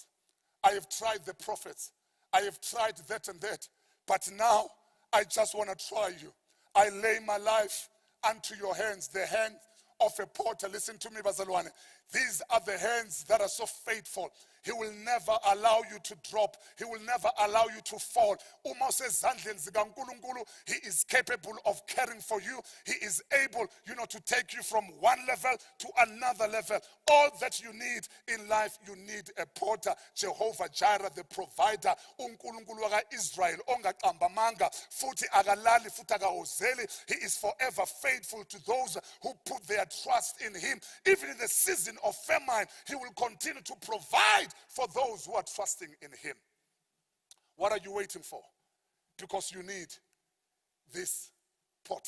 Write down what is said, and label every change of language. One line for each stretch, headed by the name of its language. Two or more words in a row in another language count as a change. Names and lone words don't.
English: I have tried the prophets. I have tried that and that. But now, I just want to try you. I lay my life unto your hands, the hand of a potter. Listen to me, Bazalwane. These are the hands that are so faithful. He will never allow you to drop. He will never allow you to fall.
Zulu: Uma usezandleni zikaNkulunkulu,
English: He is capable of caring for you. He is able, to take you from one level to another level. All that you need in life, you need a potter. Jehovah Jireh, the provider.
Zulu: uNkulunkulu waka-Israel, ongaqambamanga, futhi akalali, futhi akawozeli.
English: He is forever faithful to those who put their trust in Him. Even in the season of famine, He will continue to provide for those who are trusting in Him. What are you waiting for? Because you need this potter.